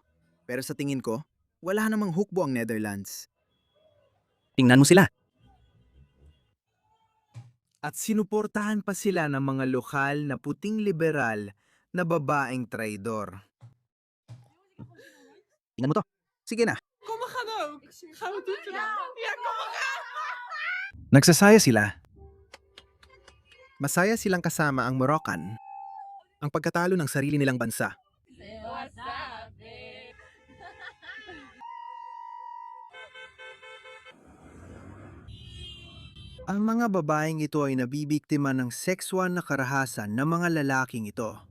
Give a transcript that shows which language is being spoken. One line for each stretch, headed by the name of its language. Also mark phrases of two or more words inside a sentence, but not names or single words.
Filipino: Pero sa tingin ko, wala namang hukbo ang Netherlands. Tingnan mo sila. At sinuportahan pa sila ng mga lokal na puting liberal na babaeng traidor. Tingnan mo to. Sige na.
Dutch: Kom, we gaan ook. Gaan we doen vandaag? Ja, kom, we gaan.
Filipino: Nagsasaya sila. Masaya silang kasama ang Moroccan, ang pagkatalo ng sarili nilang bansa. Ang mga babaeng ito ay nabibiktima ng sexual na karahasan ng mga lalaking ito.